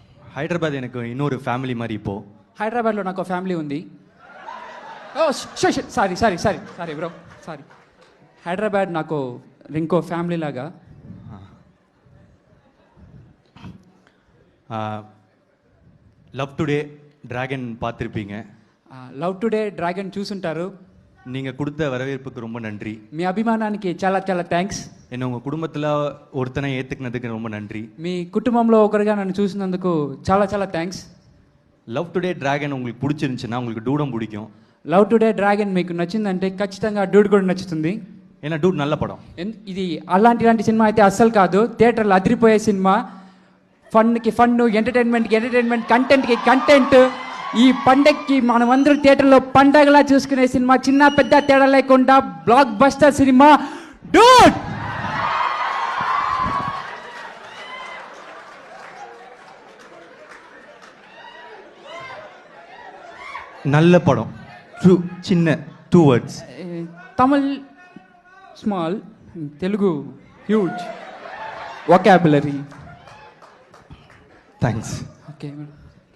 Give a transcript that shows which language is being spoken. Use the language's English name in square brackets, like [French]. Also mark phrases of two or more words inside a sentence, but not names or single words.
[Tamil] హైదరాబాద్ எனக்கு இன்னொரு ఫ్యామిలీ మరి இப்போ. [Telugu] హైదరాబాద్లో నాకు ఫ్యామిలీ ఉంది. [English] oh sorry sorry sorry sorry bro sorry. [Telugu] హైదరాబాద్ నాకు ఇంకో ఫ్యామిలీ లాగా. [Tamil] லவ் டுடே டிராகன் பார்த்துருப்பீங்க. [Telugu] లవ్ టుడే డ్రాగన్ చూసుంటారు. [Tamil] நீங்கள் கொடுத்த வரவேற்புக்கு ரொம்ப நன்றி. [Telugu] మీ అభిమానానికి చాలా చాలా థ్యాంక్స్. [Tamil] என்ன உங்கள் குடும்பத்தில் ஒருத்தனை ஏற்றுக்கினதுக்கு ரொம்ப நன்றி. [Telugu] మీ కుటుంబంలో ఒకరిగా నన్ను చూసినందుకు చాలా చాలా థ్యాంక్స్. [Tamil] லவ் டுடே டிராகன் உங்களுக்கு பிடிச்சிருந்துச்சுன்னா உங்களுக்கு டூடம் பிடிக்கும். [Telugu] లవ్ టుడే డ్రాగన్ మీకు నచ్చిందంటే ఖచ్చితంగా డూడ్ కూడా నచ్చుతుంది. [Tamil] ஏன்னா டூட் நல்ல படம். [Telugu] ఇది అలాంటి సినిమా అయితే అస్సలు కాదు. థియేటర్లో అదిరిపోయే సినిమా. ఫన్కి ఫన్ను, ఎంటర్టైన్మెంట్కి ఎంటర్టైన్మెంట్, కంటెంట్కి కంటెంట్. ఈ పండగకి మనమందరూ థియేటర్లో పండగలా చూసుకునే సినిమా. చిన్న పెద్ద తేడా లేకుండా [English] block buster [Telugu] సినిమా డూడ్. [Tamil] நல்ல படம். சின்ன 2 words. [English] Tamil small, Telugu huge vocabulary. [Telugu] థ్యాంక్స్. [English] okay madam.